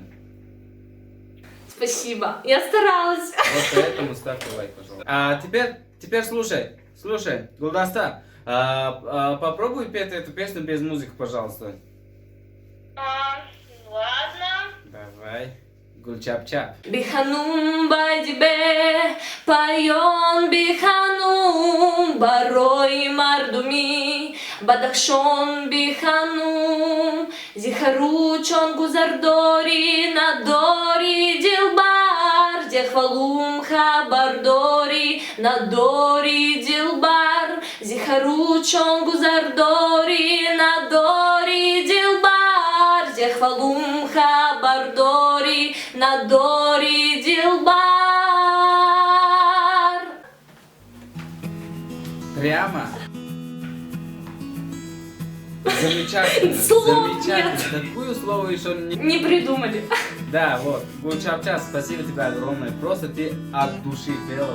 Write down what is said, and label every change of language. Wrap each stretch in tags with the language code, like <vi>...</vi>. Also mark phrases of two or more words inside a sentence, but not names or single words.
<ru>Спасибо, я старалась. Вот поэтому ставьте лайк, пожалуйста. А теперь слушай, Гулдаста, попробуй петь эту песню без музыки, пожалуйста. Ладно. Давай. Гульчап-чап.</ru> <tg>Биханум байдибе, пайон биханум, барой мардуми, бадахшон биханум, зихаручон гузардори, надори дилбар, дехвалум хабардори, надори дилбар, зихаручон гузардори, надори дилбар, дехвалум хабардори, надори дилбар.</tg> <ru>Прямо. Замечательно. Слов Замечательно. Такую слово еще не... Не придумали. Да, вот. Гульчап-чап, спасибо тебе огромное. Просто ты от души пела.</ru>